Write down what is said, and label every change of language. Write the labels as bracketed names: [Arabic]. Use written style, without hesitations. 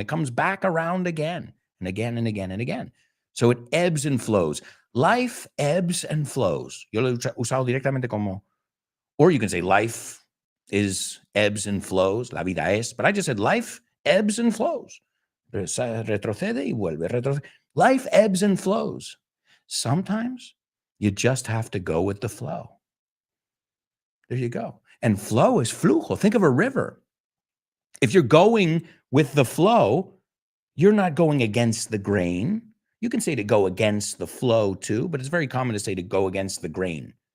[English] It comes back around again and again and again and again. So it ebbs and flows. Life ebbs and flows. [Spanish] Yo lo he usado directamente como, [English] or you can say life is ebbs and flows, [Spanish] la vida es, [English] but I just said life ebbs and flows. [Spanish] Retrocede y vuelve, retrocede. [English] Life ebbs and flows. Sometimes you just have to go with the flow. There you go. And flow is flujo. Think of a river. If you're going with the flow, you're not going against the grain. You can say to go against the flow too, but it's very common to say to go against the grain.